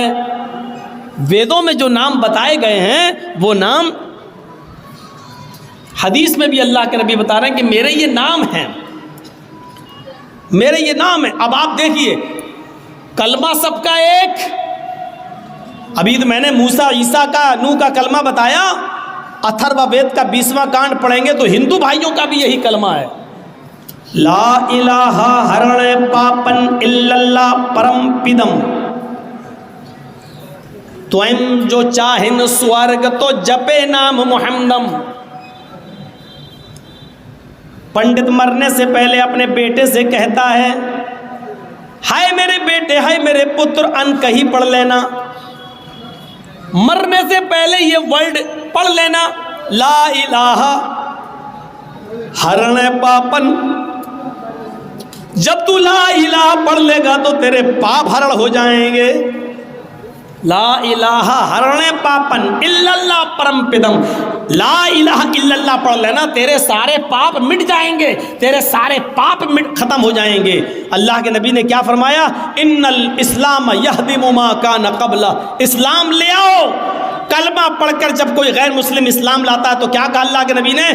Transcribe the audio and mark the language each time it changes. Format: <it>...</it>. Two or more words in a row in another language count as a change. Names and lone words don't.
<ur>ویدوں میں جو نام بتائے گئے ہیں وہ نام حدیث میں بھی اللہ کے نبی بتا رہے ہیں کہ میرے یہ نام ہیں، میرے یہ نام ہیں. اب آپ دیکھیے، کلمہ سب کا ایک. ابھی تو میں نے موسیٰ عیسیٰ کا نوح کا کلمہ بتایا، اتھروا وید کا 20واں کانڈ پڑھیں گے تو ہندو بھائیوں کا بھی یہی کلمہ ہے.</ur> <ar>لا الہ</ar> <ur>ہرن پاپن</ur> <ar>الا اللہ</ar> <ur>پرم پدم، توئم جو چاہن سورگ تو جپے نام محمدم. پنڈت مرنے سے پہلے اپنے بیٹے سے کہتا ہے، ہائے میرے بیٹے، ہائے میرے پتر، ان کہیں پڑھ لینا. مرنے سے پہلے یہ ورڈ پڑھ لینا،</ur> <ar>لا الہ</ar> <ur>ہرن پاپن. جب تو</ur> <ar>لا الہ</ar> <ur>پڑھ لے گا تو تیرے پاپ ہرن ہو جائیں گے.</ur> <ar>لا الہ</ar> <ur>ہرن پاپن</ur> <ar>الا اللہ</ar> <ur>پرم پدم،</ur> <ar>لا الہ الا اللہ</ar> <ur>پڑھ لینا، تیرے سارے پاپ مٹ جائیں گے، تیرے سارے پاپ ختم ہو جائیں گے. اللہ کے نبی نے کیا فرمایا؟</ur> <ar>ان الاسلام یہدم ما کان قبلہ،</ar> <ur>اسلام لے آؤ. کلمہ پڑھ کر جب کوئی غیر مسلم اسلام لاتا ہے تو کیا کہا اللہ کے نبی نے؟</ur>